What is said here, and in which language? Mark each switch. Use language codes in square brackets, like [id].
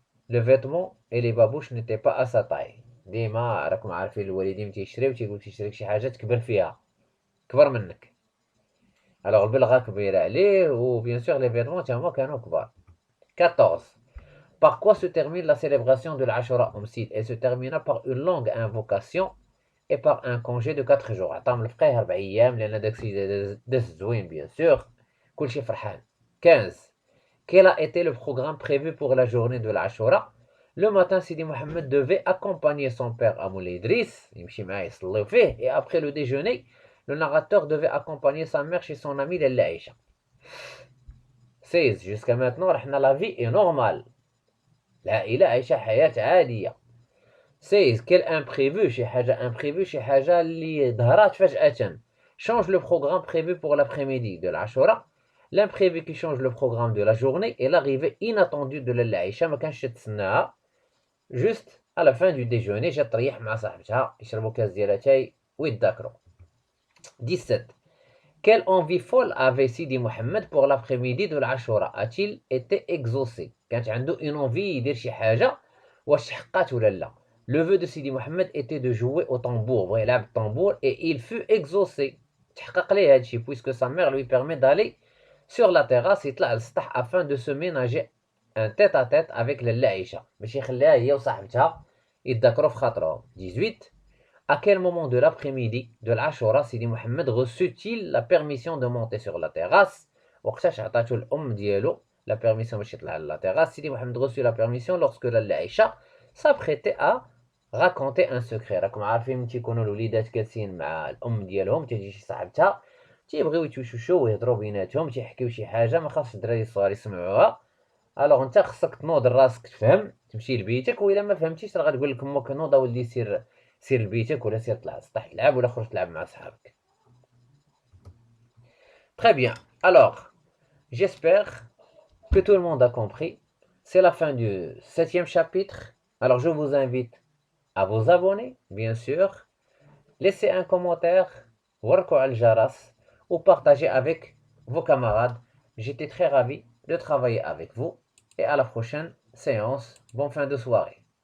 [fr] Le vêtement et les babouches n'étaient pas à sa taille. [ar] ديما راكم عارفين الوالدين تيشريو تيقول تيشريك شي حاجه تكبر فيها كبر منك. alors البلغه كبيره عليه و [fr] bien sûr les vêtements [ar] تاعهم كانوا كبار. [fr] 14. Par quoi se termine la célébration de l'Ashura Omsid? Elle se termina par une longue invocation et par un congé de 4 jours. [ar] عطاهم الفقيه 4 ايام لان داكشي داز زوين [fr] bien sûr [ar] كلشي فرحان. [fr] 15. Quel a été le programme prévu pour la journée de l'Ashura? Le matin, Sidi Mohamed devait accompagner son père à Moulay Idriss, et après le déjeuner, le narrateur devait accompagner sa mère chez son ami Lalla Aïcha. 16. Jusqu'à maintenant, la vie est normale. [ar] العائلة عايشة حياة عادية. [fr] 16. Quel imprévu, [ar] شي حاجة imprévu, شي حاجة اللي ظهرت فجأة. [fr] Change le programme prévu pour l'après-midi de l'Ashura. L'imprévu qui change le programme de la journée est l'arrivée inattendue de Lalla Aïcha [ar] ما كانش تتسناها. Juste à la fin du déjeuner جات تريح مع صاحبتها يشربوا كاس ديال اتاي ويتذاكروا. [fr] 17. Quelle envie folle avait Sidi Mohamed pour l'après-midi de l'Ashura? A-t-il été exaucé? [ar] كانت عنده [fr] une envie [ar] يدير شي حاجة واش حقات ولا لا؟ [fr] Le vœu de Sidi Mohamed était de jouer au tambour, [ar] بغا يلعب الطنبور [fr] et il fut exaucé. [ar] تحقق ليه هادشي [fr] puisque sa mère lui permet d'aller sur la terrasse [ar] يطلع للسطح [fr] afin de se ménager un tête-à-tête avec Lalla Aïcha [ar] باش يخليها هي وصاحبتها يتذاكروا في خاطرهم. [fr] 18. À quel moment de l'après-midi de l'Ashura Sidi Mohamed reçut-il la permission de monter sur la terrasse? [ar] وقتاش عطاتو الأم ديالو [fr] la permission [ar] باش يطلع على [fr] la terrasse. Sidi Mohamed reçut la permission lorsque Lalla Aïcha s'apprêtait à raconter un secret. [ar] راكم عارفين ملي تيكونوا الوليدات جالسين مع الأم ديالهم تيجي شي صاحبتها تيبغيو يتوشوشوا ويهضروا بيناتهم تيحكيو شي حاجة ما خاصش الدراري الصغار يسمعوها. الوغ انت خصك تنوض راسك تفهم تمشي لبيتك وإلا ما فهمتيش راه غتقول لك امك نوض اولدي سير لبيتك ولا سير طلع للسطح تلعب ولا خرج تلعب مع صحابك. [fr] Très bien. Alors, J'espère que tout le monde a compris. C'est la fin du 7e chapitre. Alors je vous invite à vous abonner, bien sûr. Laissez un commentaire, [ar] warko al jaras, [fr] ou partagez avec vos camarades. J'étais très ravi de travailler avec vous. Et à la prochaine séance. Bonne fin de soirée.